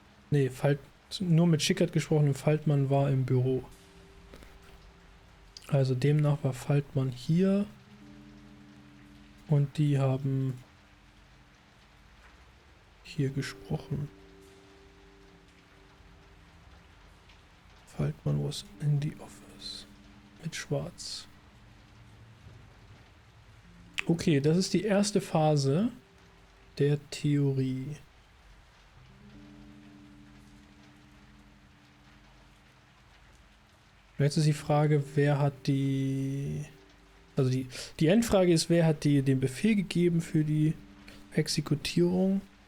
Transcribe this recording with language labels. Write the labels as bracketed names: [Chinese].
[German] Nee, nur mit Schickert gesprochen und Faltmann war im Büro. Also demnach war Faltmann hier und die haben hier gesprochen. [English] Faltmann was in the office. [German] Mit Schwarz. Okay, das ist die erste Phase der Theorie. Jetzt ist die Frage, wer hat die... Also die Endfrage ist, wer hat den Befehl gegeben für die Exekutierung?